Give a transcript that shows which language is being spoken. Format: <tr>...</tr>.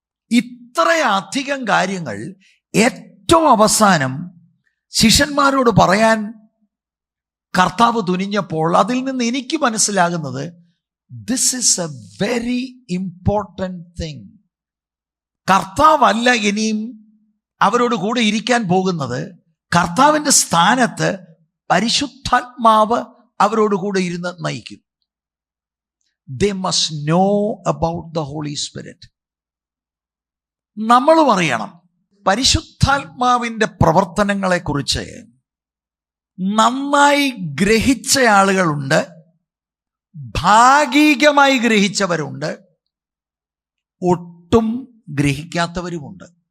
<ml>ഇത്രയധികം കാര്യങ്ങൾ ഏറ്റവും അവസാനം ശിഷ്യന്മാരോട് പറയാൻ കർത്താവ് തുനിഞ്ഞപ്പോൾ അതിൽ നിന്ന് എനിക്ക് മനസ്സിലാകുന്നത്,</ml> <en>This is a very important thing.</en> <ml>കർത്താവല്ല ഇനിയും അവരോട് കൂടെ ഇരിക്കാൻ പോകുന്നത്, കർത്താവിൻ്റെ സ്ഥാനത്ത് പരിശുദ്ധാത്മാവ് അവരോട് കൂടെ ഇരുന്ന് നയിക്കും.</ml> <en>They must know about the Holy Spirit.</en> <ml>നമ്മളും അറിയണം പരിശുദ്ധാത്മാവിൻ്റെ പ്രവർത്തനങ്ങളെക്കുറിച്ച്. നന്നായി ഗ്രഹിച്ച ആളുകളുണ്ട്, ഭാഗികമായി ഗ്രഹിച്ചവരുണ്ട്, ഒട്ടും ഗ്രഹിക്കാത്തവരുമുണ്ട്.</ml>